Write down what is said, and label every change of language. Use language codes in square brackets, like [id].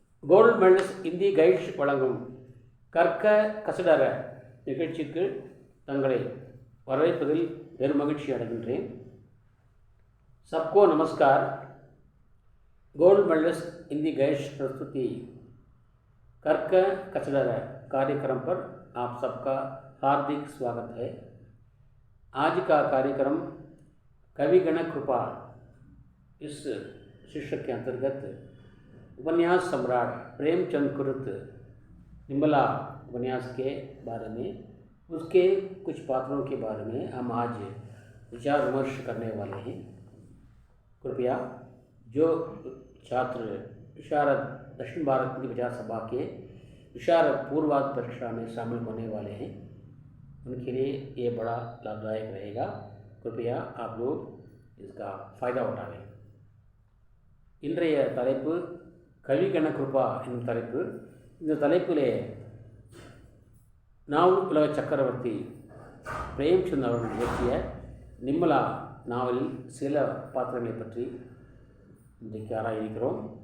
[ta] Gold medals Hindi guides வழங்கும் கற்க கசடர நிகழ்ச்சிக்கு தங்களை வரவேற்பதில் பெருமகிழ்ச்சி அடைகின்றேன். [hi] सबको नमस्कार. गोल्ड मेडल्स हिंदी गाइड्स प्रस्तुति कर्क कचडर कार्यक्रम पर आप सबका हार्दिक स्वागत है. आज का कार्यक्रम कवि गण कृपा इस शीर्षक के अंतर्गत उपन्यास सम्राट प्रेमचंद कुरुत निम्बला उपन्यास के बारे में, उसके कुछ पात्रों के बारे में हम आज विचार विमर्श करने वाले हैं. कृपया जो छात्र विशारद दक्षिण भारत की विचार सभा के विशारद पूर्वाध परीक्षा में शामिल होने वाले हैं, उनके लिए ये बड़ा लाभदायक रहेगा. कृपया आप लोग इसका फ़ायदा उठाएं. [ta] இன்றைய தலைப்பு கவிகண கிருபா என்னும் தலைப்பு. இந்த தலைப்பிலே நாவல் உலக சக்கரவர்த்தி பிரேம்சந்த் அவர்கள் இயற்றிய நிம்மலா நாவலில் சில பாத்திரங்களை பற்றி இன்றைக்கு ஆராயிருக்கிறோம்.